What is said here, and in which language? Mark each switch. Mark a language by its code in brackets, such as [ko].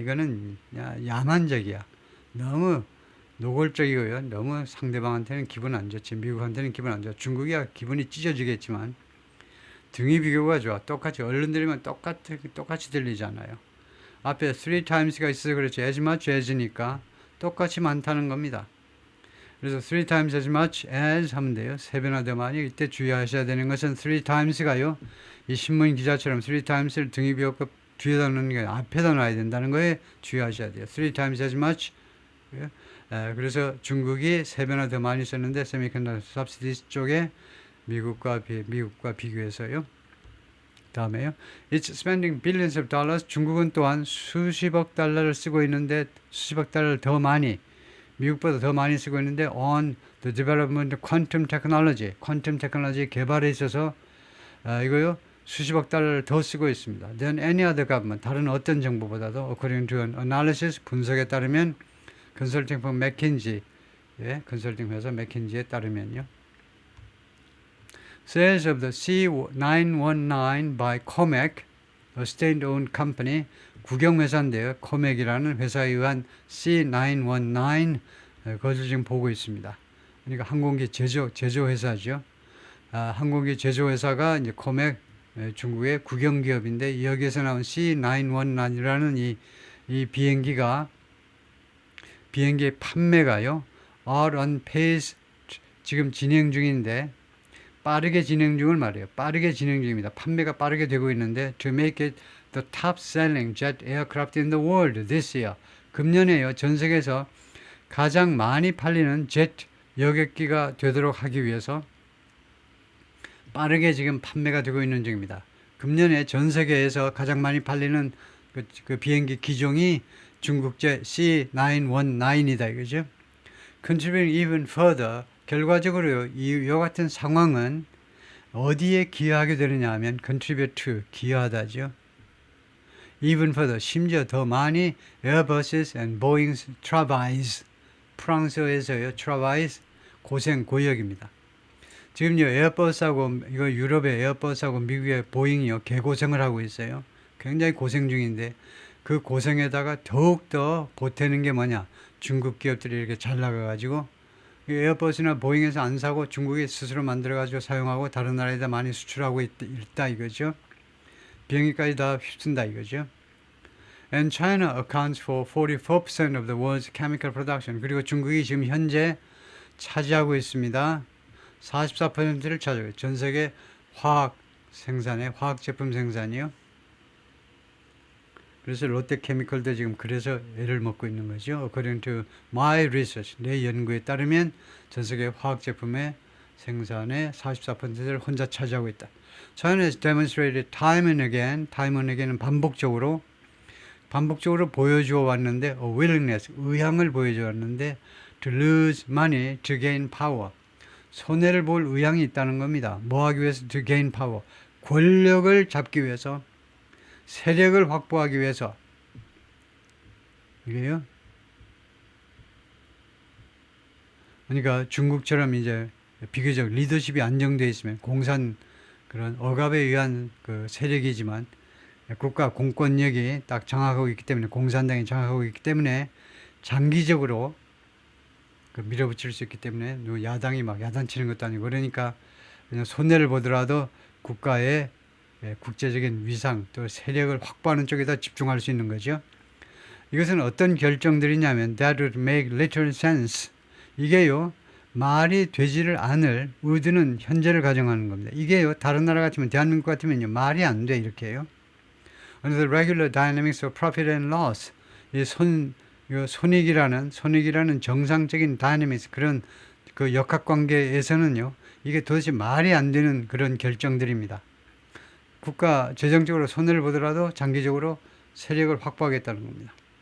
[ko] 이거는 야만적이야. 너무 노골적이고요, 너무 상대방한테는 기분 안 좋지. 미국한테는 기분 안 좋아. 중국이야 기분이 찢어지겠지만 등위 비교가 좋아. 똑같이 얼른 들리면 똑같이 들리잖아요. 앞에 3times가 있어서 그렇지, [en] as much as [ko] 니까 똑같이 많다는 겁니다. 그래서 [en] 3 times as much as [ko] 하면 돼요. 3배나 더 많이. 이때 주의하셔야 되는 것은 3times가요, 이 신문 기자처럼 3times를 등위 비교급 뒤에다 넣는 게 앞에다 놔야 된다는 거에 주의하셔야 돼요. [en] 3 times as much. [ko] 그래서 중국이 3배나 더 많이 썼는데 세미컨덕터 subsidies 쪽에 미국과 비교해서요. 다음에요, [en] It's spending billions of dollars. [ko] 중국은 또한 수십억 달러를 쓰고 있는데, 수십억 달러를 더 많이, 미국보다 더 많이 쓰고 있는데 [en] on the development of quantum technology, [ko] 퀀텀 테크놀로지 개발에 있어서 이거요, 수십억 달러를 더 쓰고 있습니다. [en] Than any other government, [ko] 다른 어떤 정부보다도 [en] according to an analysis, [ko] 분석에 따르면, 컨설팅 firm 맥킨지, 컨설팅 회사 맥킨지에 따르면요, [en] Sales of the C919 by COMEC, a state-owned company, [ko] 국영회사인데요, 코맥이라는 회사에 의한 C919, 그것을 지금 보고 있습니다. 그러니까 항공기 제조회사죠. 항공기 제조회사가 이제 코맥, 중국의 국영기업인데, 여기에서 나온 C919이라는 이 비행기의 판매가요, [en] are on pace, [ko] 지금 진행 중인데, 빠르게 진행 중을 말해요. 빠르게 진행 중입니다. 판매가 빠르게 되고 있는데, [en] to make it the top selling jet aircraft in the world this year. [ko] 금년에요, 전 세계에서 가장 많이 팔리는 제트 여객기가 되도록 하기 위해서 빠르게 지금 판매가 되고 있는 중입니다. 금년에 전 세계에서 가장 많이 팔리는 그 비행기 기종이 중국제 C919이다 이거죠. [en] Contributing even further, [ko] 결과적으로 이와 같은 상황은 어디에 기여하게 되느냐 하면 [en] contribute to, [ko] 기여하다죠. [en] even further, [ko] 심지어 더 많이 [en] Airbuses and Boeing's travails, [ko] 프랑스어에서요, travails, 고생, 고역입니다. 지금요, 에어버스하고, 이거 유럽의 에어버스하고 미국의 보잉이요, 개고생을 하고 있어요. 굉장히 고생 중인데, 그 고생에다가 더욱더 보태는 게 뭐냐? 중국 기업들이 이렇게 잘 나가가지고, 에어버스나 보잉에서 안 사고 중국이 스스로 만들어가지고 사용하고 다른 나라에다 많이 수출하고 있다 이거죠. 비행기까지 다 휩쓴다 이거죠. [en] And China accounts for 44% of the world's chemical production. [ko] 그리고 중국이 지금 현재 차지하고 있습니다. 44%를 차지하고 전 세계 화학 생산에 화학 제품 생산이요. 그래서 롯데케미컬도 지금 그래서 애를 먹고 있는 거죠. [en] According to my research, [ko] 내 연구에 따르면 전 세계 화학 제품의 생산의 44%를 혼자 차지하고 있다. [en] China has demonstrated time and again [ko] 은 반복적으로 보여주어 왔는데, [en] a willingness, [ko] 의향을 보여주어 왔는데, [en] to lose money to gain power. [ko] 손해를 볼 의향이 있다는 겁니다. 뭐 하기 위해서? [en] to gain power. [ko] 권력을 잡기 위해서, 세력을 확보하기 위해서. 이게요. 그러니까 중국처럼 이제 비교적 리더십이 안정되어 있으면 공산 그런 억압에 의한 그 세력이지만 국가 공권력이 딱 장악하고 있기 때문에 공산당이 장악하고 있기 때문에 장기적으로 그 밀어붙일 수 있기 때문에 야당이 막 야단치는 것도 아니고 그러니까 그냥 손해를 보더라도 국가의 국제적인 위상 또 세력을 확보하는 쪽에다 집중할 수 있는 거죠. 이것은 어떤 결정들이냐면 [en] that would make literal sense. [ko] 이게요. 말이 되지를 않을 would는 현재를 가정하는 겁니다. 이게요. 다른 나라 같으면 대한민국 같으면요. 말이 안 돼 이렇게 해요. [en] Under the regular dynamics of profit and loss. [ko] 이 손익이라는 정상적인 다이내믹스 그런 그 역학관계에서는요. 이게 도대체 말이 안 되는 그런 결정들입니다. 국가 재정적으로 손해를 보더라도 장기적으로 세력을 확보하겠다는 겁니다.